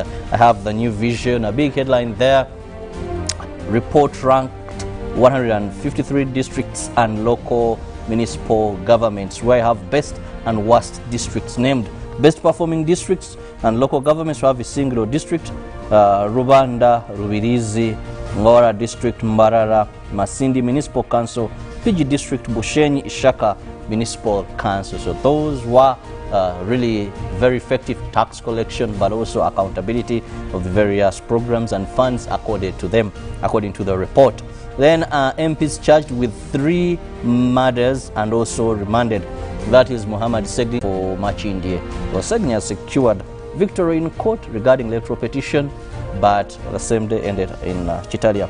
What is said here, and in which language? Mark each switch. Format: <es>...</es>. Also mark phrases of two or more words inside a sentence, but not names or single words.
<en>I have the New Vision, a big headline there. Report ranked 153 districts and local municipal governments, where I have best and worst districts named. Best performing districts and local governments have a single district, Rubanda, Rubirizi, Ngora District, Mbarara, Masindi Municipal Council, Fiji District, Bushenyi, Ishaka Municipal Council. So those were really very effective tax collection, but also accountability of the various programs and funds according to them, according to the report. Then MPs charged with 3 murders and also remanded. That is Muhammad Segni for Machindie. Well, Segni has secured victory in court regarding electoral petition, but the same day ended in Chitalia.</en>